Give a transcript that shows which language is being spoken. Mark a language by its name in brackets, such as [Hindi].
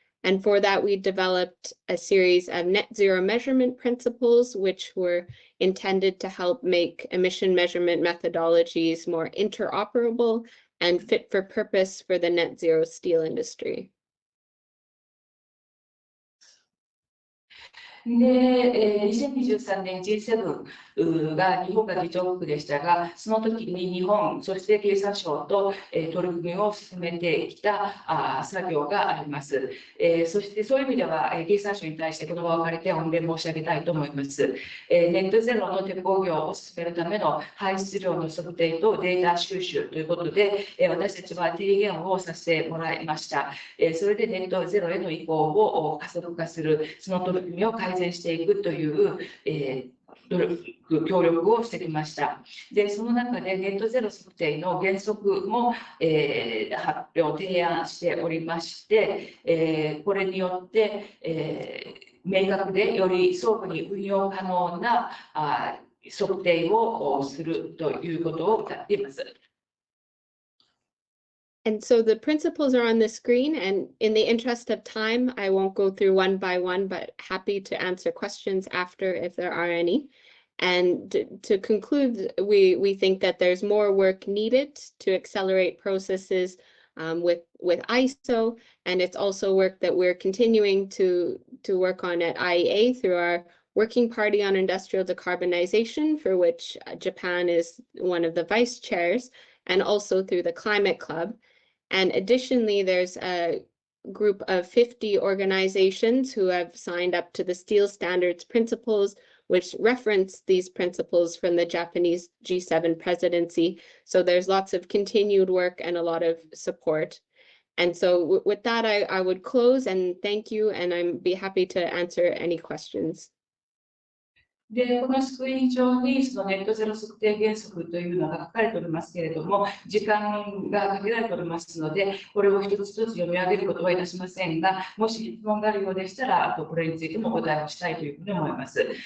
[English] And for that, we developed a series of net zero measurement principles, which were intended to help make emission measurement methodologies more interoperable and fit for purpose for the net zero steel industry. [Japanese] で、2023年 G7 が日本が議長国でしたが、その時に日本、そして経産省と取り組みを進めてきた作業があります。そしてそういう意味では、経産省に対してこの場を借りて御礼申し上げたいと思います。ネットゼロの鉄鋼業を進めるための排出量の測定とデータ収集ということで、私たちは提言をさせてもらいました。それでネットゼロへの移行を加速化する、その取り組みを改善していくという、協力をしてきました。で、その中でネットゼロ測定の原則も、発表、提案しておりまして、これによって、明確でより相互に運用可能な測定をするということを謳っています。 [English] And so the principles are on the screen, and in the interest of time, I won't go through one by one, but happy to answer questions after if there are any. And to conclude, we think that there's more work needed to accelerate processes with ISO, and it's also work that we're continuing to work on at IEA through our Working Party on Industrial Decarbonization, for which Japan is one of the vice chairs, and also through the Climate Club. And additionally, there's a group of 50 organizations who have signed up to the Steel Standards Principles, which reference these principles from the Japanese G7 presidency. So there's lots of continued work and a lot of support. And so with that, I would close and thank you, and I'd be happy to answer any questions. [Japanese] で、このスクリーン上にそのネットゼロ測定原則というのが書かれておりますけれども、時間が限られておりますので、これを一つ一つ読み上げることはいたしませんが、もし質問があるようでしたら、これについてもお答えをしたいというふうに思います。